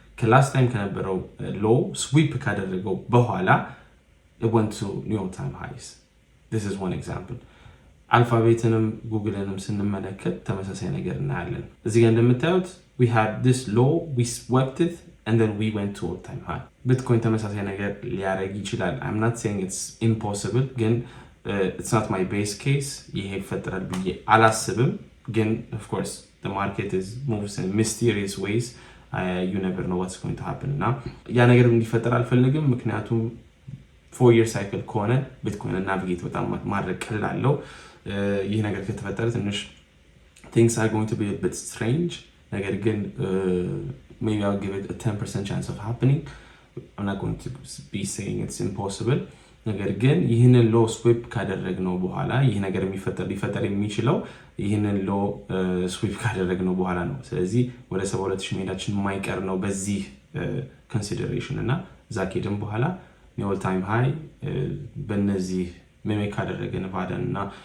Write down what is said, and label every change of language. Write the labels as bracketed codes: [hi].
[am] ከላስት ታይም ከነበረው ሎ ስዊፕ ካደረገው በኋላ [en] it went to new all-time highs. This is one example. [am] አልፋቤትንም ጉግልንም ስንመለከት ተመሳሳይ ነገር እናያለን። እዚህ ጋር እንደምታዩት [en] we had this low, we swept it and then we went to all-time high. [am] ቢትኮይን ተመሳሳይ ነገር ሊያደርግ ይችላል. [en] I'm not saying it's impossible, [am] ግን [en] it's not my base case. [am] ይሄ ይፈጠራል ብዬ አላስብም. ግን [en] of course the market moves in mysterious ways. You never know what's going to happen. [am] እና ያ ነገር እንዲፈጠር አልፈልግም፣ ምክንያቱም 4-year cycle ከሆነ ቢትኮይን ናቪጌት በጣም ማድረግ ቀላለው። ይህ ነገር ከተፈጠረ ትንሽ [en] things are going to be a bit strange. [am] ነገር ግን [en] maybe I'll give it a 10% chance of happening. I'm not going to be saying it's impossible. [am] ነገር ግን ይህንን ሎ ስዊፕ ካደረግነው በኋላ ይህ ነገር ሊፈጠር የሚችለው ይህንን ሎ ስዊፕ ካደረግነው በኋላ ነው። ስለዚህ ወደ 72000 መሄዳችን የማይቀር ነው በዚህ ኮንሲደሬሽን እና እዛ ከሄድን በኋላ ኦል ታይም ሃይ በእነዚህ ሜሜክ ካደረገ ነቫዳን እና